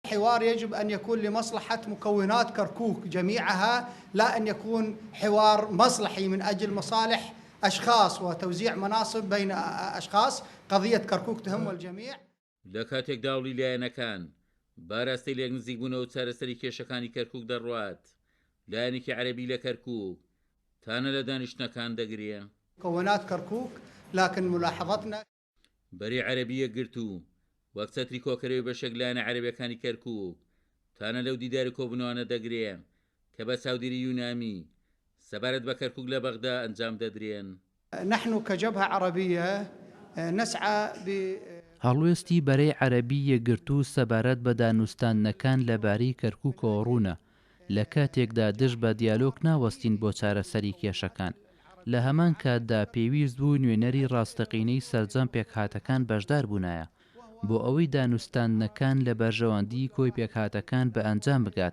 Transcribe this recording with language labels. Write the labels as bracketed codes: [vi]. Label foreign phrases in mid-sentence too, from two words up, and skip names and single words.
[ar] الحوار يجب أن يكون لمصلحة مكونات كركوك جميعها، لا أن يكون حوار مصلحي من أجل مصالح أشخاص وتوزيع مناصب بين أشخاص. قضية كركوك تهم الجميع. [ckb] لە کاتێک داوڵی لایەنەکان باراستەی لێک نزیک بوونەوە چارەسەری کێشەکانی کەرکووک دەڕوات، لایەنێکی عەرەبی لە کەرکووک تانە لە دانیشتنەکان دەگرێ. [ar] مكونات كركوك لكن ملاحظتنا [ckb] بەری عەرەبیە گرت و وەک چەتری کۆکەرەوەی بەشێک لایەنە عەرەبیەکانی کەرکووک تانە لەو دیداری کۆبوونەوەنە دەگرێ کە بە چاودێری یونامی سەبارەت بە کەرکووک لە بەغدا ئەنجام دەدرێن. [ar] نحن كجبهة عربية نسعى [ckb] هەڵوێستی بەرەی عەرەبی یەکگرتوو سەبارەت بە دانوستانەکان لەبارەی کەرکووکەوە ڕوونە لە کاتێکدا دژ بە دیالۆگ ناوەستین بۆ چارەسەری کێشەکان. لە هەمان کاتدا پێویست بوو نوێنەری ڕاستەقینەی سەرجەم پێکهاتەکان بەشدار بوونایە بۆ ئەوەی دانوستانەکان لە بەرژەوەندی کۆی پێکهاتەکان بە ئەنجام بگات.